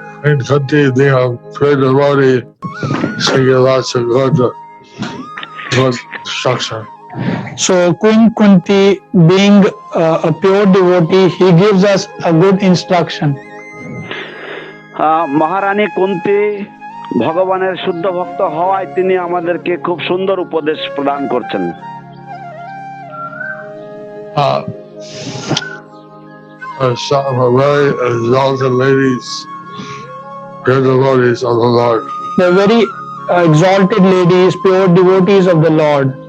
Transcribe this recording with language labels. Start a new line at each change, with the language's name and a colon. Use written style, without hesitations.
English: In Kunti, they have prayed about it, singing lots of good instruction. So Queen Kunti, being a pure devotee, he gives us a good instruction.
Bangla: মহারানী কুন্তি ভগবানের শুদ্ধ ভক্ত হওয়ায় তিনি আমাদেরকে খুব সুন্দর উপদেশ প্রদান করছেন।
English: Some are very exalted ladies, pure devotees of the Lord. They're very exalted ladies, pure devotees of the Lord.